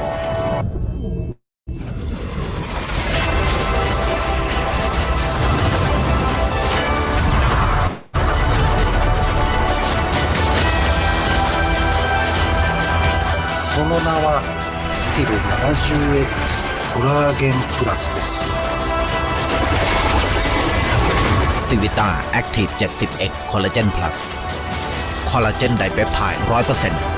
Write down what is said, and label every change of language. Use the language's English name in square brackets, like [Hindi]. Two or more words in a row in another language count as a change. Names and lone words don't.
[Japanese] その名はティル 70X コラーゲンプラスです。 [Thai] ซีวิต้าแอคทีฟ 70X คอลลาเจน plus คอลลาเจนไดเปปไทด์ 100%